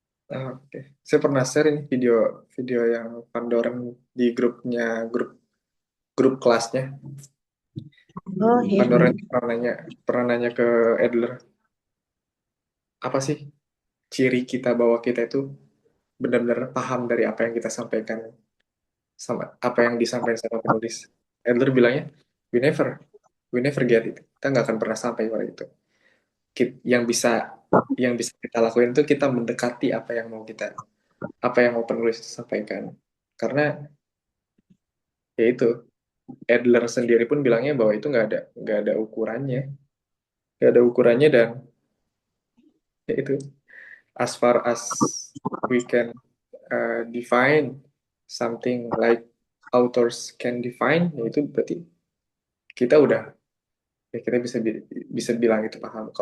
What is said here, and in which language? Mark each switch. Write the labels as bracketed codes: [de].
[id] Oke, saya pernah share ini video yang Pandoran di grup kelasnya. Oh iya. Pandoran pernah nanya ke Adler apa sih ciri kita bahwa kita itu benar-benar paham dari apa yang kita sampaikan sama apa yang disampaikan sama penulis. [en] Adler [id] bilangnya, [en] we never we never get it. [id] Kita nggak akan pernah sampai pada itu. Yang bisa kita lakuin itu kita mendekati apa yang mau penulis sampaikan. Karena ya itu, Adler sendiri pun bilangnya bahwa itu nggak ada ukurannya, dan ya itu, [en] as far as we can define [id] something like authors can define, ya itu berarti kita udah, ya kita bisa bilang itu paham.